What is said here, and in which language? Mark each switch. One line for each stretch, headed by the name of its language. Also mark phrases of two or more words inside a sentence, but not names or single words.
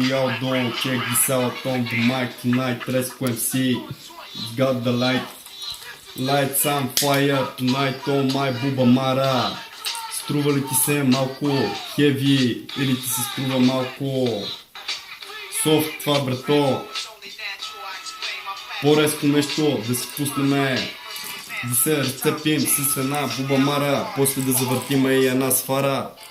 English: ciao долу, check this out on the mic tonight, Resco MC, got the lights on fire tonight on my Буба Мара.
Bulgarian: Струва ли ти се малко heavy или ти се струва малко софт това, брато? По-резко нещо да си пуснем, да се разцепим с една Буба Мара, после да завъртим и една сфара.